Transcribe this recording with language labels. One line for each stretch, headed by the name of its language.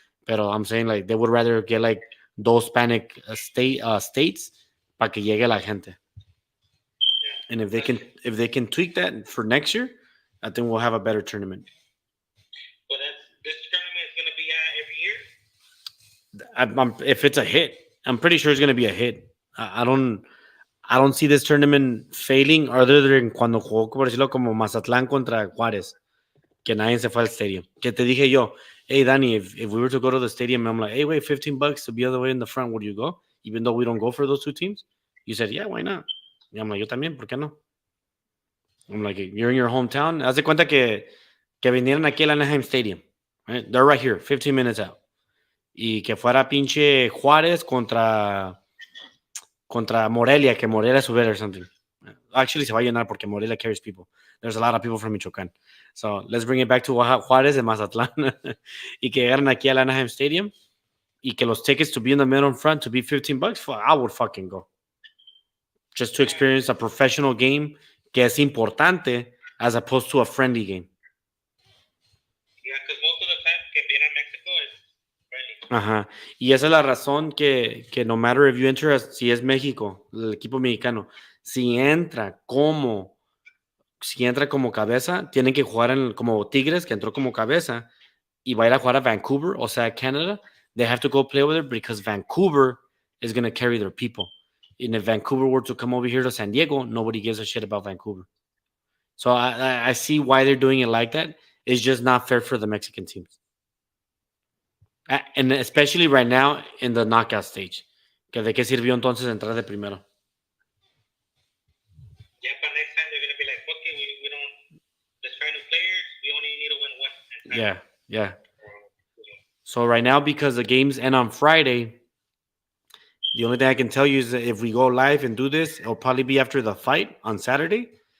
English: Pero I'm saying like they would rather get like those Hispanic states
Spanish: para que llegue la gente.
English: And if they can tweak that for next year, I think we'll have a better tournament. But this tournament is going to be every year? If it's a hit, I'm pretty sure it's going to be a hit. I don't see this tournament failing other than
Spanish: cuando jugó, por decirlo, como Mazatlán contra Juárez, que nadie se fue al
English: stadium.
Spanish: Que te dije yo,
English: hey, Danny, if we were to go to the stadium, I'm like, hey, wait, $15 to be all the way in the front, would you go? Even though we don't go for those two teams? You said, yeah, why not?
Spanish: Y
English: I'm like,
Spanish: yo también, ¿por qué no?
English: I'm like, you're in your hometown.
Spanish: Haz de cuenta que vinieran aquí al Anaheim Stadium.
English: Right? They're right here, 15 minutes out.
Spanish: Y que fuera pinche Juárez contra Morelia, que Morelia subiera
English: or something. Actually,
Spanish: se va a llenar porque
English: Morelia carries people. There's a lot of people from Michoacán. So let's bring it back to Juárez and Mazatlán.
Spanish: Y que llegaran aquí al Anaheim Stadium. Y que los tickets
English: to be in the middle and front to be $15, I would fucking go. just to experience a professional game
Spanish: que es importante
English: as opposed to a friendly game. Yeah, because most of the time
Spanish: que viene a Mexico es
English: friendly. Ajá.
Spanish: Y esa es la razón que
English: no matter if you enter,
Spanish: si es México, el equipo mexicano, si entra como cabeza, tienen que jugar como Tigres, que entró como cabeza, y va a ir a jugar a Vancouver, o sea, Canada.
English: They have to go play over there because Vancouver is going to carry their people. And if Vancouver were to come over here to San Diego, nobody gives a shit about Vancouver. So I see why they're doing it like that. It's just not fair for the Mexican teams. And especially right now in the knockout stage.
Spanish: Que de qué sirvió entonces entrar de primero.
English: Yeah, but next time they're gonna be like, okay, we don't, let's try new players. We only need to win one. Yeah. So right now, because the games end on Friday, the only thing I can tell you is that if we go live and do this, it'll probably be after the fight on Saturday.